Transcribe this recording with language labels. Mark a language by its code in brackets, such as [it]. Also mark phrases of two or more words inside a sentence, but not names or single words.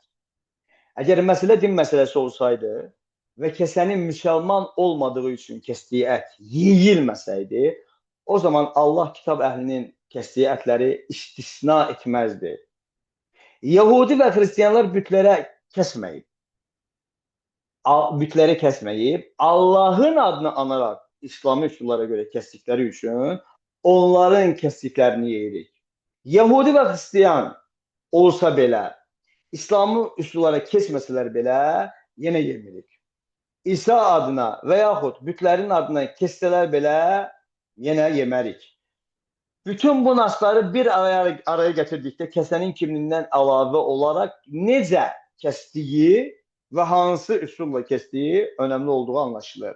[tr] Eğer mesele din meselesi olsaydı ve kesenin Müslüman olmadığı için kestiği et yiyilmeseydi, o zaman Allah kitap ehlinin kestiği etleri istisna etmezdi. Yahudi ve Hristiyanlar bütlere kesmeyip Allah'ın adını anarak İslami usullara göre kestikleri için onların kestiklerini yeyirik. [az] Yahudi ve Hristiyan olsa belə, İslami usullara kesməsələr belə, yenə yemirik. İsa adına və yaxud bütlərin adına kessələr belə, yenə yemərik. Bütün bu nasları bir araya getirdikdə kəsənin kimliyindən əlavə olaraq necə kəsdiyi və hansı üsulla kəsdiyi önəmli olduğu anlaşılır.